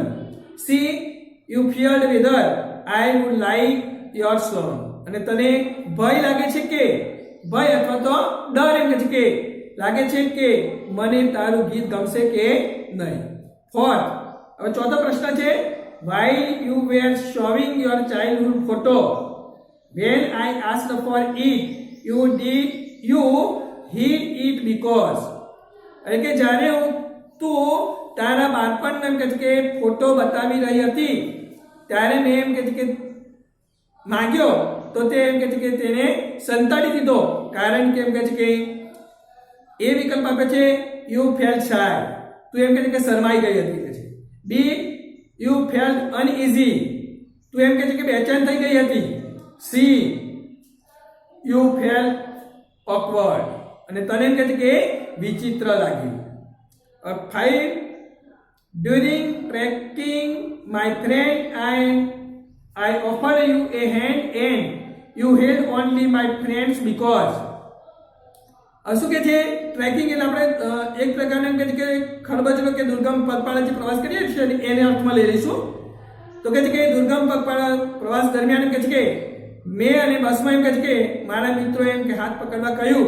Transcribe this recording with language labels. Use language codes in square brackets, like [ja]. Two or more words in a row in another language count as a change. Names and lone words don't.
[en] C you feared whether I would like your song [gu] અને તને ભય લાગે છે કે ભય અથવા તો ડર એમ કે છે કે લાગે છે કે મને તારું ગીત ગમશે કે નહીં. [en] ફોર્થ [gu] હવે ચોથો પ્રશ્ન છે [en] while you were showing your childhood photo when I asked for it you hid it because [gu] એટલે કે જ્યારે તું તારા બાળપણનો એમ કે ફોટો બતાવી રહી હતી ત્યારે મેં એમ કે માંગ્યો તો તે એમ કે તેને સંતાડી દીધો કારણ કે એમ કે એ વિકલ્પ આપે છે [en] you felt shy [gu] તું એમ કે શરમાઈ ગઈ હતી કે છે. [en] B you felt uneasy [gu] તું એમ કે બેચેન થઈ ગઈ હતી. [en] C you felt awkward [gu] અને તને એમ કે વિચિત્ર લાગ્યું. 5 [en] during trekking my friend I offered you a hand and you held only my friends because [gu] શું કે છે ટ્રેકિંગ એટલે આપણે એક પ્રકારનો એમ કે ખડબજનો કે દુર્ગમ પગપાળા જે પ્રવાસ કરીએ છીએ એને અર્થમાં લઈ લઈશું. તો કે છે કે દુર્ગમ પગપાળા પ્રવાસ દરમિયાન એમ કે છે કે મેં અને બસમાં એમ કહે છે કે મારા મિત્રોએ એમ કે હાથ પકડવા કહ્યું.